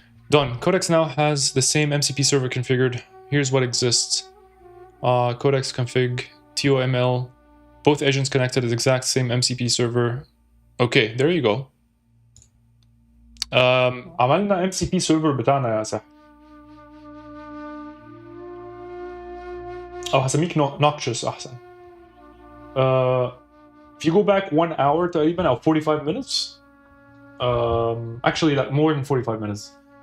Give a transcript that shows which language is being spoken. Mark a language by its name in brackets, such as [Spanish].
[English] Done. Codex now has the same MCP server configured. Here's what exists. Codex config, TOML, both agents connected to the exact same MCP server. Okay, there you go. [Arabic] عملنا MCP server بتاعنا يا سحر. أو هسميك noxious أحسن. [English] If you go back 1 hour [Arabic] تقريبا أو [English] 45 minutes, actually like more than 45 minutes.